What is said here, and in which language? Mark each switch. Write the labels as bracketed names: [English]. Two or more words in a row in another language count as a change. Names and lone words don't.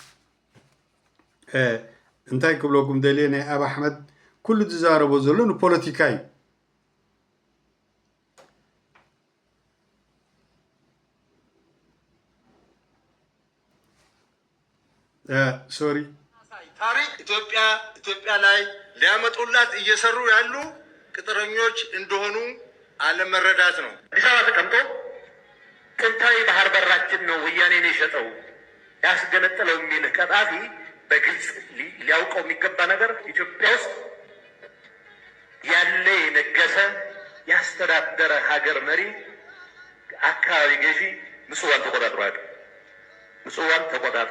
[Tigrinya] እንታይ ክብለኩም ደልየ ናይ አብ አሕመድ ኩሉ ዝዛረቦ ዘሎ ንፖለቲካ እዩ ሶሪ [Amharic] ታሪክ ኢትዮጵያ ላይ ሊያመጡላት እየሰሩ ያሉ ቅጥረኞች እንደሆኑ አለመረዳት ነው። አዲስ አበባ ተቀምጦ ጥንታዊ ባህር በራችን ነው ወያኔን የሸጠው ያስገነጠለው የሚል ቀጣፊ በግልጽ ሊያውቀው የሚገባ ነገር ኢትዮጵያ ውስጥ ያለ የነገሰ ያስተዳደረ ሀገር መሪ አካባቢ ገዢ ምጽዋን ተቆጣጥሮ